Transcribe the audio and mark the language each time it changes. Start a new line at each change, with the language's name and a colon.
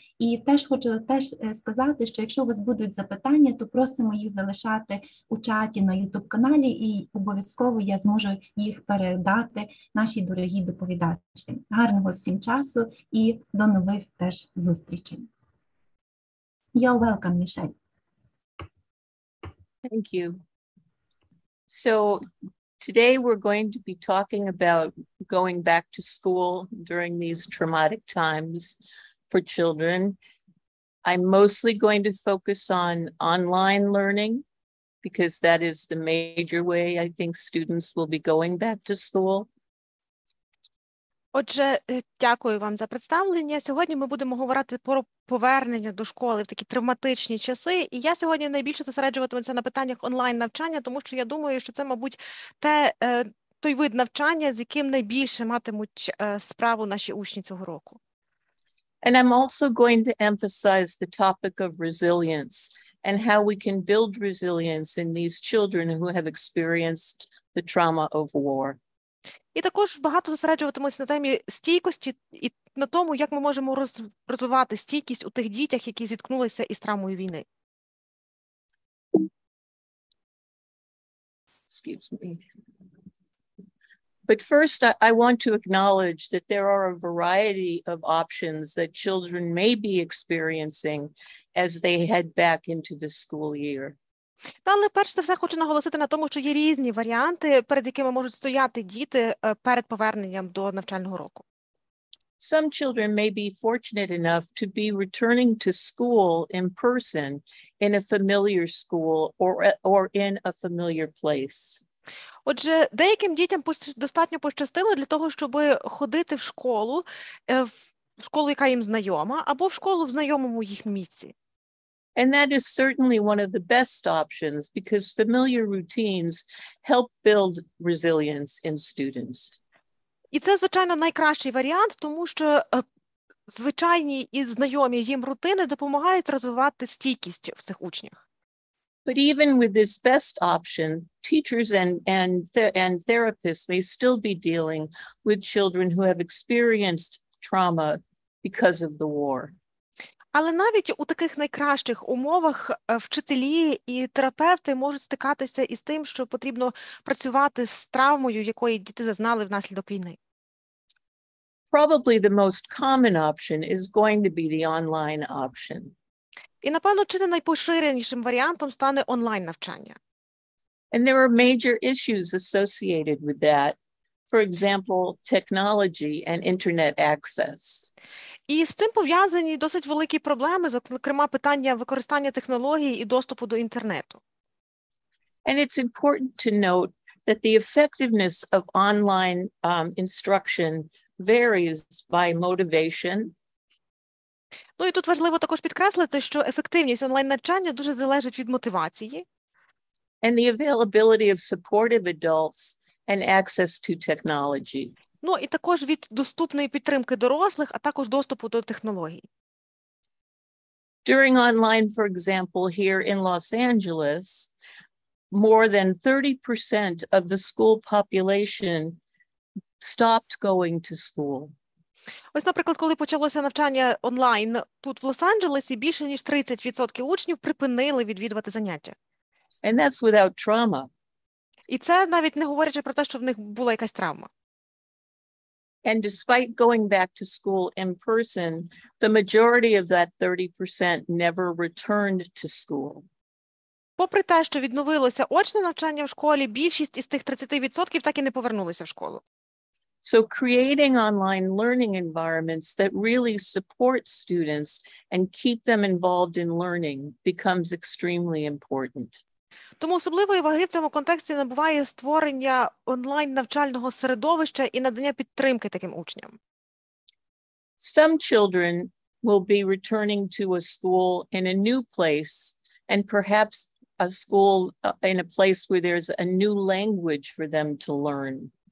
Ukrainian: І хочу сказати, що якщо у вас будуть запитання, то просимо їх залишати у чаті на YouTube-каналі, і обов'язково я зможу їх передати нашій дорогій доповідачці. Гарного всім часу і до нових теж зустрічей.
English: You're welcome, Мішель. Thank you. So today we're going to be talking about going back to school during these traumatic times for children. I'm mostly going to focus on online learning because that is the major way I think students will be going back to school.
Ukrainian: Отже, дякую вам за представлення. Сьогодні ми будемо говорити про повернення до школи в такі травматичні часи. І я сьогодні найбільше зосереджуватимуся на питаннях онлайн-навчання, тому що я думаю, що це, мабуть, той вид навчання, з яким найбільше матимуть справу наші учні цього року.
English: And I'm also going to emphasize the topic of resilience and how we can build resilience in these children who have experienced the trauma of war.
Ukrainian: І також багато зосереджуватимуся на темі стійкості і на тому, як ми можемо розвивати стійкість у тих дітях, які зіткнулися із травмою війни.
English: Excuse me. But first, I want to acknowledge that there are a variety of options that children may be experiencing as they head back into the school year.
Ukrainian: Але перш за все хочу наголосити на тому, що є різні варіанти, перед якими можуть стояти діти перед поверненням до навчального року.
English: Some children may be fortunate enough to be returning to school in person in a familiar school or in a familiar place.
Ukrainian: Отже, деяким дітям достатньо пощастило для того, щоб ходити в школу, яка їм знайома, або в школу в знайомому їх місці.
English: And that is certainly one of the best options because familiar routines help build resilience in students.
Ukrainian: І це, звичайно, найкращий варіант, тому що звичайні і знайомі їм рутини допомагають розвивати стійкість в цих учнях.
English: But even with this best option, teachers and therapists may still be dealing with children who have experienced trauma because of the war.
Ukrainian: Але навіть у таких найкращих умовах вчителі і терапевти можуть стикатися із тим, що потрібно працювати з травмою, якої діти зазнали внаслідок війни.
English: Probably the most common option is going to be the online option.
Ukrainian: І, напевно, чи не найпоширенішим варіантом стане онлайн-навчання.
English: And there are major issues associated with that. For example, technology and internet access.
Ukrainian: І з цим пов'язані досить великі проблеми, зокрема питання використання технологій і доступу до інтернету.
English: And it's important to note that the effectiveness of online instruction varies by motivation.
Ukrainian: Ну і тут важливо також підкреслити, що ефективність онлайн-навчання дуже залежить від мотивації.
English: And the availability of supportive adults and access to technology.
Ukrainian: Ну і також від доступної підтримки дорослих, а також доступу до технологій.
English: During online, for example, here in Los Angeles, more than 30% of the school population stopped going to school.
Ukrainian: Ось, наприклад, коли почалося навчання онлайн тут в Лос-Анджелесі, більше ніж 30% учнів припинили відвідувати заняття.
English: And that's without trauma.
Ukrainian: І це навіть не говорячи про те, що в них була якась травма.
English: And despite going back to school in person, the majority of that 30% never returned to school.
Ukrainian: Попри те, що відновилося очне навчання в школі, більшість із тих 30% так і не повернулися в школу.
English: So creating online learning environments that really support students and keep them involved in learning becomes extremely important.
Ukrainian: Тому особливої ваги в цьому контексті набуває створення онлайн-навчального середовища і надання підтримки таким учням.
English: Some children will be returning to a school in a new place and perhaps a school in a place where there's a new language for them to learn.